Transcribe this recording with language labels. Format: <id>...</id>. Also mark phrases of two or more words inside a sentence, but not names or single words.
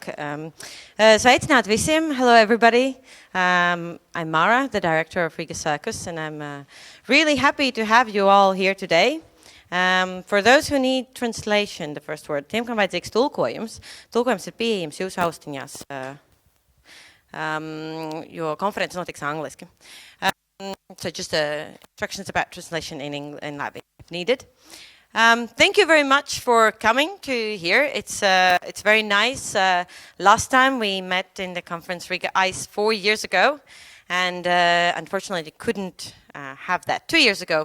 <lv>Sveicināt visiem.</lv> <en>Hello everybody. I'm Mara, the director of Riga Circus, and I'm really happy to have you all here today. For those who need translation, the first word,</en> <lv>tiem, kam vajadzīgs tulkojums, tulkojums ir pieejams jūsu austiņās, jo konferences notiks angliski.</lv> <en>So just instructions about translation in Latvian if needed. Thank you very much for coming to here. It's very nice. Last time we met in the conference Riga Icce 4 years ago, and unfortunately couldn't have that 2 years ago.</en>